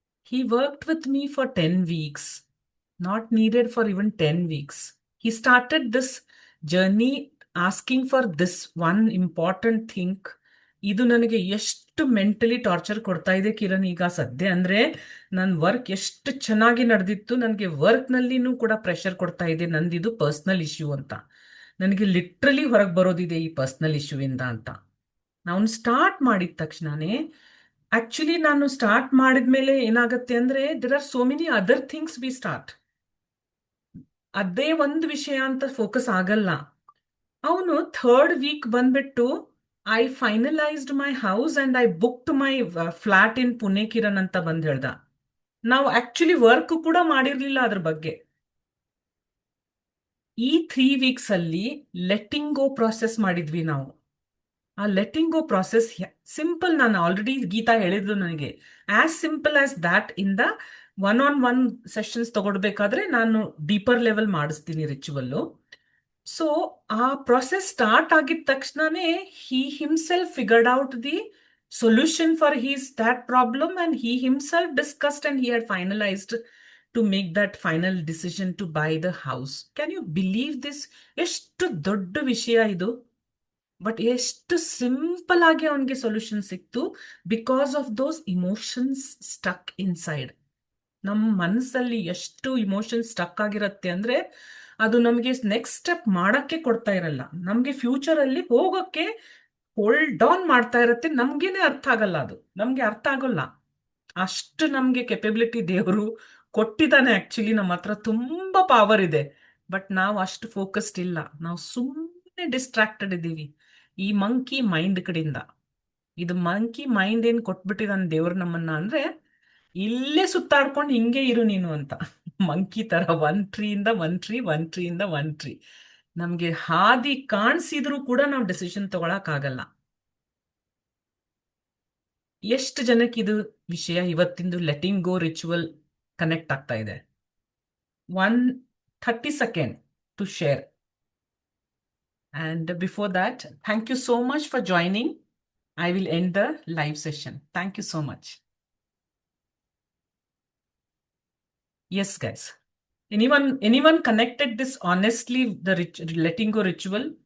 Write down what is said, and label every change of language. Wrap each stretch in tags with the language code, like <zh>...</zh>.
<en>He worked with me for 10 weeks, not needed for even 10 weeks. He started this journey asking for this one important thing.</en> <kn>ಇದು ನನಗೆ ಎಷ್ಟು mentally torture ಕೊಡ್ತಾ ಇದೆ ಕಿರಣ್ ಈಗ ಸದ್ಯ ಅಂದ್ರೆ, ನನ್ನ ವರ್ಕ್ ಎಷ್ಟು ಚೆನ್ನಾಗಿ ನಡೆದಿತ್ತು, ನನಗೆ ವರ್ಕ್ನಲ್ಲಿನೂ ಕೂಡ ಪ್ರೆಷರ್ ಕೊಡ್ತಾ ಇದೆ. ನಂದಿದು ಪರ್ಸ್ನಲ್ ಇಶ್ಯೂ ಅಂತ, ನನಗೆ ಲಿಟ್ರಲಿ ಹೊರಗೆ ಬರೋದಿದೆ ಈ ಪರ್ಸ್ನಲ್ ಇಶ್ಯೂ ಇಂದ ಅಂತ. ನಾವು ಸ್ಟಾರ್ಟ್ ಮಾಡಿದ ತಕ್ಷಣನೇ, ಆಕ್ಚುಲಿ ನಾನು ಸ್ಟಾರ್ಟ್ ಮಾಡಿದ್ಮೇಲೆ ಏನಾಗುತ್ತೆ ಅಂದ್ರೆ,</kn> <en>there are so many other things</en> <kn>we start. ಅದೇ ಒಂದು ವಿಷಯ ಅಂತ ಫೋಕಸ್ ಆಗಲ್ಲ. ಅವನು ಥರ್ಡ್ ವೀಕ್ ಬಂದ್ಬಿಟ್ಟು,</kn> <en>I finalised my house and I booked my flat in Pune</en> <kn>ಕಿರಣ್ ಅಂತ ಬಂದ್ ಹೇಳ್ದ. ನಾವು ಆಕ್ಚುಲಿ ವರ್ಕ್ ಕೂಡ ಮಾಡಿರ್ಲಿಲ್ಲ ಅದ್ರ ಬಗ್ಗೆ. ಈ 3 ವೀಕ್ಸ್ ಅಲ್ಲಿ ಲೆಟ್ಟಿಂಗ್ ಗೋ ಪ್ರಾಸೆಸ್ ಮಾಡಿದ್ವಿ ನಾವು. ಆ ಲೆಟ್ಟಿಂಗ್ ಗೋ ಪ್ರಾಸೆಸ್ ಸಿಂಪಲ್. ನಾನು ಆಲ್ರೆಡಿ ಗೀತಾ ಹೇಳಿದ್ರು ನನಗೆ,</kn> <en>As simple as that.</en> <kn>In the one sessions ತಗೊಡ್ಬೇಕಾದ್ರೆ ನಾನು ಡೀಪರ್ ಲೆವೆಲ್ ಮಾಡಿಸ್ತೀನಿ ರಿಚುವಲ್ಲು. ಸೊ ಆ ಪ್ರೊಸೆಸ್ ಸ್ಟಾರ್ಟ್ ಆಗಿದ ತಕ್ಷಣನೇ</kn> <en>he himself figured out the solution for his that problem, and he himself discussed and he had finalized to make that final decision to buy the house. Can you believe this?</en> <kn>ಎಷ್ಟು ದೊಡ್ಡ ವಿಷಯ ಇದು, but ಎಷ್ಟು simple ಆಗಿ ಅವನಿಗೆ solution ಸಿಕ್ತು,</kn> <en>Because of those emotions stuck inside.</en> <kn>ನಮ್ಮ ಮನಸ್ಸಲ್ಲಿ ಎಷ್ಟು ಇಮೋಷನ್ಸ್ ಸ್ಟಕ್ ಆಗಿರತ್ತೆ ಅಂದ್ರೆ, ಅದು ನಮಗೆ ನೆಕ್ಸ್ಟ್ ಸ್ಟೆಪ್ ಮಾಡಕ್ಕೆ ಕೊಡ್ತಾ ಇರಲ್ಲ. ನಮ್ಗೆ ಫ್ಯೂಚರ್ ಅಲ್ಲಿ ಹೋಗೋಕ್ಕೆ ಹೋಲ್ಡ್ ಆನ್ ಮಾಡ್ತಾ ಇರತ್ತೆ. ನಮ್ಗೇನೆ ಅರ್ಥ ಆಗಲ್ಲ, ಅದು ನಮ್ಗೆ ಅರ್ಥ ಆಗೋಲ್ಲ. ಅಷ್ಟು ನಮ್ಗೆ ಕೆಪಬಿಲಿಟಿ ದೇವರು ಕೊಟ್ಟಿದ್ದಾನೆ. ಆಕ್ಚುಲಿ ನಮ್ಮ ಹತ್ರ ತುಂಬಾ ಪವರ್ ಇದೆ, ಬಟ್ ನಾವು ಅಷ್ಟು ಫೋಕಸ್ಡ್ ಇಲ್ಲ. ನಾವು ಸುಮ್ಮನೆ ಡಿಸ್ಟ್ರಾಕ್ಟೆಡ್ ಇದ್ದೀವಿ ಈ ಮಂಕಿ ಮೈಂಡ್ ಕಡೆಯಿಂದ. ಇದು ಮಂಕಿ ಮೈಂಡ್ ಏನ್ ಕೊಟ್ಬಿಟ್ಟಿದಾನೆ ದೇವ್ರು ನಮ್ಮನ್ನ ಅಂದ್ರೆ, ಇಲ್ಲೇ ಸುತ್ತಾಡ್ಕೊಂಡು ಹಿಂಗೆ ಇರು ನೀನು ಅಂತ. ಮಂಕಿ ತರ one ಟ್ರೀಯಿಂದ one tree, one ಟ್ರೀಯಿಂದ one tree. ನಮ್ಗೆ ಹಾದಿ ಕಾಣಿಸಿದ್ರು ಕೂಡ ನಾವು ಡಿಸಿಷನ್ ತಗೊಳಕ್ ಆಗಲ್ಲ. ಎಷ್ಟು ಜನಕ್ಕೆ ಇದು ವಿಷಯ ಇವತ್ತಿಂದು ಲೆಟಿಂಗ್ ಗೋ ರಿಚುವಲ್ ಕನೆಕ್ಟ್ ಆಗ್ತಾ ಇದೆ?</kn> <en>30 seconds to share. And before that, thank you so much for joining. I will end the live session. Thank you so much. Yes, guys. Anyone connected this honestly, the letting go ritual?</en>